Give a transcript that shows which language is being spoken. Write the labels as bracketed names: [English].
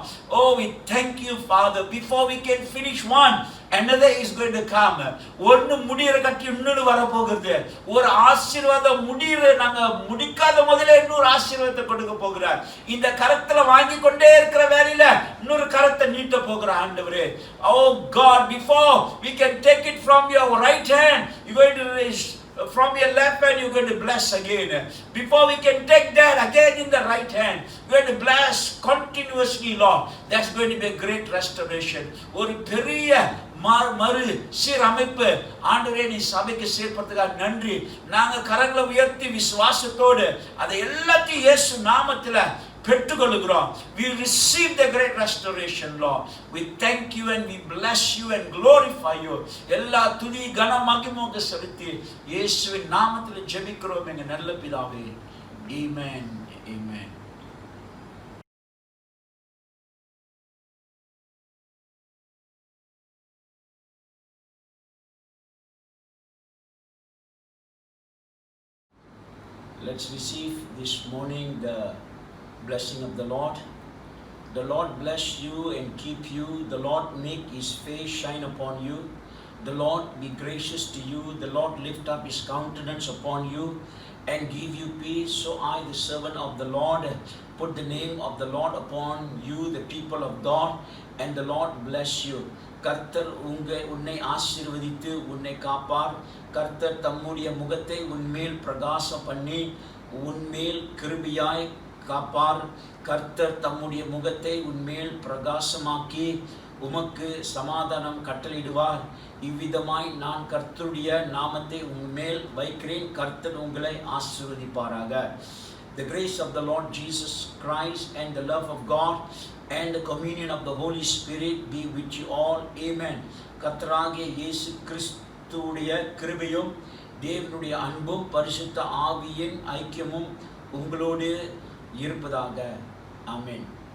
[English] Oh, we thank you, Father. Before we can finish one, another is going to come. [Tamil] ஒன்னு முடியற கட்டி இன்னொரு வர போகிறது. ஒரு ஆசீர்வாதம் நாங்க முடிக்காத முதல்ல இன்னொரு ஆசீர்வாதத்தை கொடுக்க போகிறார். இந்த கரத்துல வாங்கி கொண்டே இருக்கிற வேளையில இன்னொரு கரத்தை நீட்ட போகிற ஆண்டவரே. [English] Oh God, before we can take it from your right hand, you going to raise from your left hand, you're going to bless again. Before we can take that again in the right hand, you're going to bless continuously, Lord. That's going to be a great restoration. [Tamil] ஒரு பெரிய மறு சீரமைப்பு ஆண்டவரே நீ சபைக்கு சேர்ப்பதற்காக நன்றி. நாங்க கரங்களை உயர்த்தி விசுவாசத்தோடு அதை எல்லாத்தையும் இயேசு நாமத்துல பெற்றுக்கொள்கிறோம். [English] We receive the great restoration, Lord. We thank you and we bless you and glorify you. [Tamil] எல்லா துதி கன மகிமைக்கு செலுத்தி இயேசுவின் நாமத்தில் ஜெபிக்கிறோம் எங்க நல்ல பிதாவே. [English] Amen. Amen. Let's receive this morning the blessing of the Lord. The Lord bless you and keep you. The Lord make his face shine upon you. The Lord be gracious to you. The Lord lift up his countenance upon you and give you peace. So I, the servant of the Lord, put the name of the Lord upon you, the people of God, and the Lord bless you. [Tamil] கர்த்தர் உன்னை ஆசீர்வதித்து உன்னை காப்பார். கர்த்தர் தம்முடைய முகத்தை உன்மேல் பிரகாசம் பண்ணி உன்மேல் கிருபையாய் காப்பார். கர்த்தர் தம்முடைய முகத்தை உன்மேல் பிரகாசமாக்கி உமக்கு சமாதானம் கட்டளையிடுவார். இவ்விதமாய் நான் கர்த்தருடைய நாமத்தை உன்மேல் வைக்கிறேன். கர்த்தர் உங்களை ஆசீர்வதிப்பாராக. [English] The grace of the Lord Jesus Christ and the love of God and the communion of the Holy Spirit be with you all. Amen. [Tamil] கர்த்தராகிய இயேசு கிறிஸ்துவுடைய கிருபையும் தேவனுடைய அன்பும் பரிசுத்த ஆவியின் ஐக்கியமும் உங்களோடு இருப்பதாக. ஆமென்.